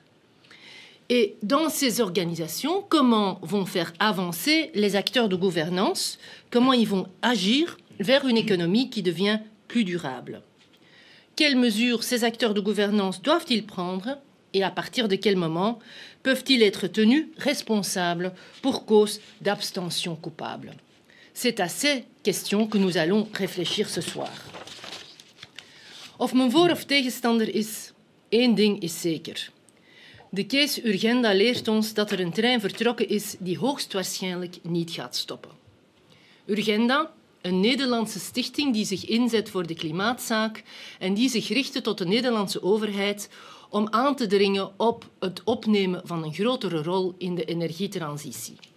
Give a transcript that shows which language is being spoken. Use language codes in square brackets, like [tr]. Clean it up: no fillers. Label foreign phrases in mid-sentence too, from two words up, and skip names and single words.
[fr] Et dans ces organisations, comment vont faire avancer les acteurs de gouvernance, comment ils vont agir vers une économie qui devient plus durable. Quelles mesures ces acteurs de gouvernance doivent-ils prendre et à partir de quel moment peuvent-ils être tenus responsables pour cause d'abstention coupable? C'est à ces questions que nous allons réfléchir ce soir. [nl] Of men voor- of tegenstander is, één ding is zeker. De case Urgenda leert ons dat er een trein vertrokken is die hoogstwaarschijnlijk niet gaat stoppen. Urgenda, een Nederlandse stichting die zich inzet voor de klimaatzaak en die zich richtte tot de Nederlandse overheid om aan te dringen op het opnemen van een grotere rol in de energietransitie.